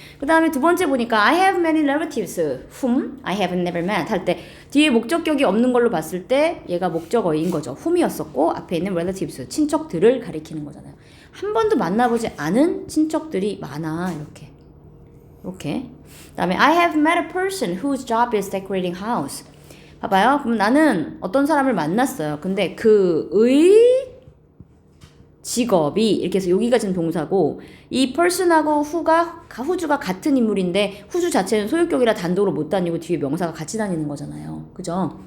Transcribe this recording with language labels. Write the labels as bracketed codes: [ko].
[ko] 그 다음에 두 번째 보니까 [en] I have many relatives whom I have never met [ko] 할 때 뒤에 목적격이 없는 걸로 봤을 때 얘가 목적어인 거죠. whom이었었고 앞에 있는 relatives 친척들을 가리키는 거잖아요. 한 번도 만나보지 않은 친척들이 많아. 이렇게. 그 다음에 [en] I have met a person whose job is decorating house. [ko] 봐봐요. 그럼 나는 어떤 사람을 만났어요. 근데 그의 직업이 이렇게 해서 여기가 지금 동사고 이 person하고 who주가 같은 인물인데 who주 자체는 소유격이라 단독으로 못 다니고 뒤에 명사가 같이 다니는 거잖아요. 그죠?